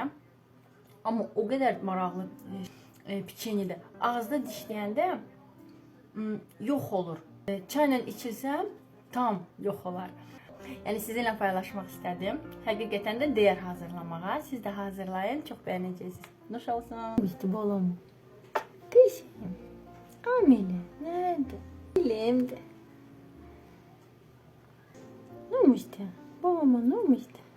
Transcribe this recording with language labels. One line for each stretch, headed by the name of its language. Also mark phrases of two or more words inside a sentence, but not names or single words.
Azerbaijani: Amma o qədər maraqlı piçenidir. Ağızda dişləyəndə yox olur. Çayla içilsəm tam yox olar. Yəni sizinlə paylaşmaq istədim. Həqiqətən də dəyər hazırlamağa. Siz də hazırlayın, çox bəyənəcəksiniz. Nuş olsun.
Turkish: Bitti balam. Qışım. Amile, nerede? Bilemde. Ne olmuştu? Babama ne olmuştu?